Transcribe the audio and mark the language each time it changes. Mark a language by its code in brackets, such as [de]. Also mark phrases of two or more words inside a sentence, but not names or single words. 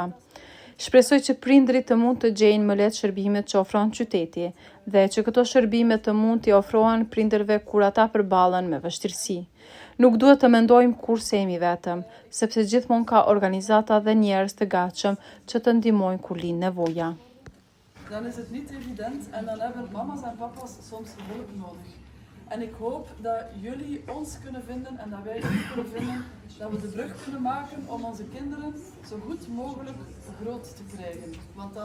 [sq] Shpresoj që prindrit të mund të gjejnë më lehtë shërbimet që ofron qyteti dhe që këto shërbime të mund t'i ofrohen prindërve kur ata përballen me vështirësi. Nuk duhet të mendojmë kur se jemi vetëm, sepse gjithmonë ka organizata dhe njerëz të gatshëm që të ndihmojnë kur lind nevoja. [nl] Dan is het niet evident en dan hebben mama's en papa's soms hulp nodig. En ik hoop dat jullie ons kunnen vinden en dat wij jullie kunnen vinden, dat we de brug kunnen maken om onze kinderen zo goed mogelijk groot te krijgen. Want dan